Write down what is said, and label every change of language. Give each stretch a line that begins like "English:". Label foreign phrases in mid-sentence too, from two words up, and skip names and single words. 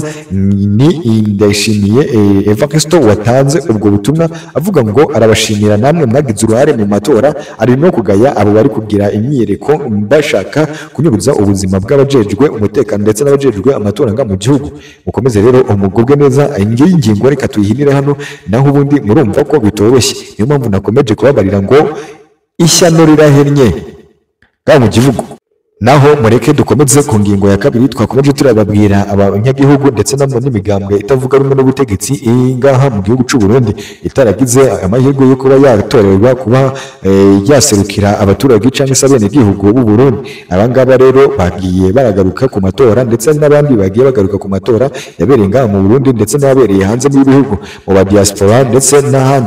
Rundi: Ni Ndayishimiye Evariste watanze ubwo butumwa avuga ngo arabashimira namwe mwagize uruhare mu matora, ari no kugaya abo bari kugira imyereko bashaka kunyuruza ubuzima bw'abajejwe umutekano ndetse n'abajejwe amatora nga mu gihugu. Mukomeze rero mugubwe neza. Iyi ngingo reka tuyihinire hano, naho ubundi murumva ko bitoroshye, niyo mpamvu nakomeje kubabarira ngo ishyano rirahennye ngaho mu gihugu. Naho mureke dukomeze ku ngingo ya kabiri, twakomeje turababwira abanyagihugu ndetse n'imigambwe itavuga rumwe n'ubutegetsi ngaha mu gihugu cy'u Burundi itaragize amahirwe yo kuba yatorerwa kuba yaserukira abaturage cyangwa se abenegihugu b'u Burundi. Abangaba rero bagiye baragaruka ku matora, ndetse n'abandi bagiye bagaruka ku matora yabereye ngaha mu Burundi ndetse n'abereye hanze y'ibihugu mu ba diaspora ndetse n'ahandi.